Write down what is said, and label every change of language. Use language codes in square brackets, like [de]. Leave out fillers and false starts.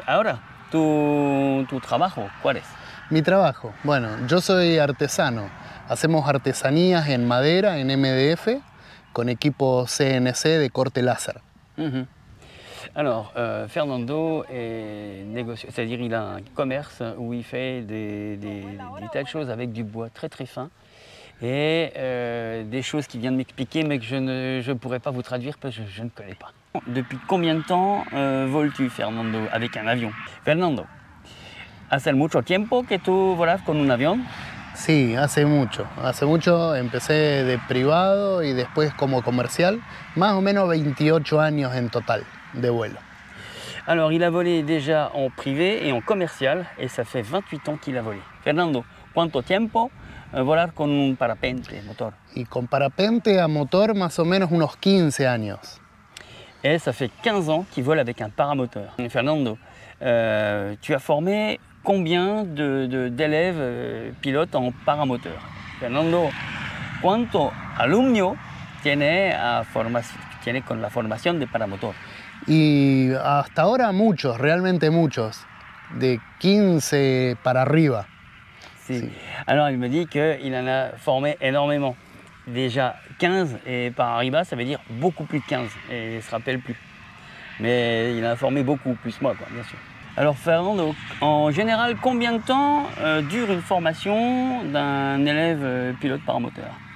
[es] Ahora, tu trabajo, ¿cuál es? Mi trabajo, bueno, yo soy artesano. Hacemos artesanías en madera, en MDF, con equipo CNC de corte láser. [fr] Alors, Fernando est négociant, c'est-à-dire il a un commerce où il fait des tas de choses avec du bois très très fin et des choses qu'il vient de m'expliquer mais que je ne pourrais pas vous traduire parce que je ne connais pas. Depuis combien de temps voles-tu, Fernando, avec un avion? [es] Fernando, ¿hace mucho tiempo que tú volas con un avión? Sí, hace mucho. Hace mucho empecé de privado y después como comercial, más o menos 28 años en total de vuelo. [fr] Alors, il a volé déjà en privé et en commercial et ça fait 28 ans qu'il a volé. [es] Fernando, ¿cuánto tiempo volar con un parapente motor? Y con parapente a motor más o menos unos 15 años. [fr] Et ça fait 15 ans qu'il vole avec un paramoteur. Fernando, tu as formé combien d'élèves pilotes en paramoteur? [es] Fernando, ¿cuántos alumnos tiene con la formación de paramotor? Y hasta ahora muchos, realmente muchos, de 15 para arriba. Sí. [fr] Alors il me dit qu'il en a formé énormément. Déjà 15 et par arriba ça veut dire beaucoup plus de 15 et il ne se rappelle plus. Mais il en a formé beaucoup, plus moi quoi, bien sûr. Alors Fernando, en général combien de temps dure une formation d'un élève pilote paramoteur?